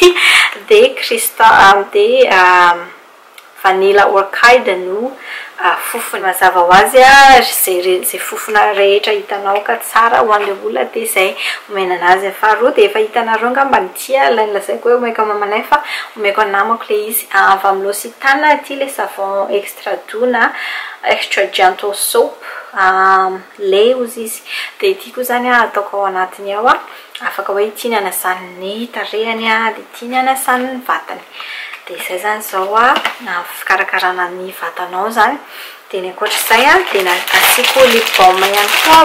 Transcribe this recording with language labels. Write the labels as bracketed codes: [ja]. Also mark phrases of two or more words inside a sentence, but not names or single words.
[mg] Dia Crystal dia [en] vanilla orchid [mg] no fofony mazava ho azy zay fofona rehetra hitanao ka tsara ho an'ilay olona dia izay omena anazy. Faharoa dia efa hitanareo angamba ny tia lazaiko hoe omeko mamanay fa omeko anamako ilay izy avy amin'ny L'Occitane ity ilay [fr] savon extra doux [mg] na [en] extra gentle soap [mg] lait ozy izy. Dia ity koa zany ataoko ao anatiny ao afaka hoe tiany anasany ny tarehany dia tiany anasany ny vatany. Dia izay zany zao fikarakarana ny vatanao zany. Dia ny ankoatr'izay dia asiako [en] lip balm [mg] ihany koa.